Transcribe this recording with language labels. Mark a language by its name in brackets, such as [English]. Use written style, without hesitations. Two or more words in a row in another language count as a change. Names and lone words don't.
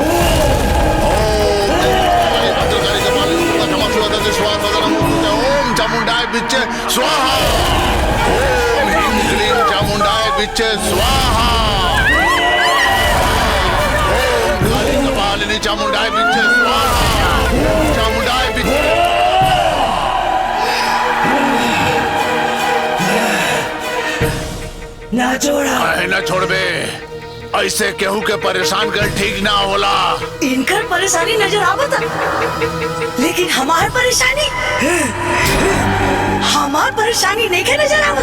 [Sanskrit] ओम भद्रकाली कपालिनी दुर्गा क्षमा शिवा स्वाहा। ओम चामुंडाय बिच्चे स्वाहा। ओम ह्रीं क्लीं चामुंडाय बिच्चे स्वाहा। ओम काली कपालिनी चामुंडाय बिच्चे स्वाहा। चामुंडाय बिच्चे [Bhojpuri] ना छोड़ा। काहे ना छोड़बे? ऐसे केहू के परेशान कर ठीक ना होला। इनकर परेशानी नजर आवता, लेकिन हमार परेशानी नहीं के नजर आवत।